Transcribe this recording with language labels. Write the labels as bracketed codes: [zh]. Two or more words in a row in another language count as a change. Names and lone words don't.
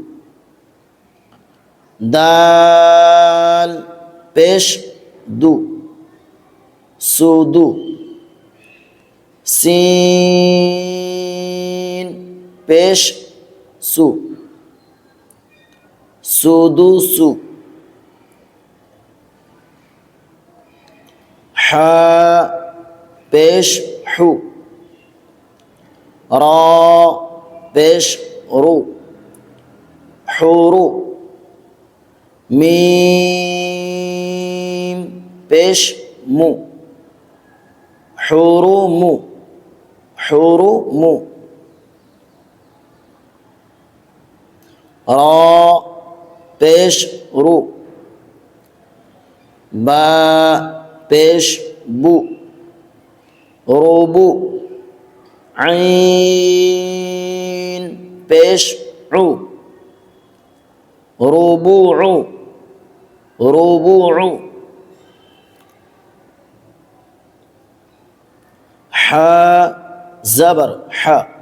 [ur] دال پیش دو سودو سين پیش سو سدوسو حا پیش حو را پیش رو حورو ميم پیش مو حرومو حرومو را پیش رو با پیش بو روبو عين پیش عو ربوع ربوع حا زبر حا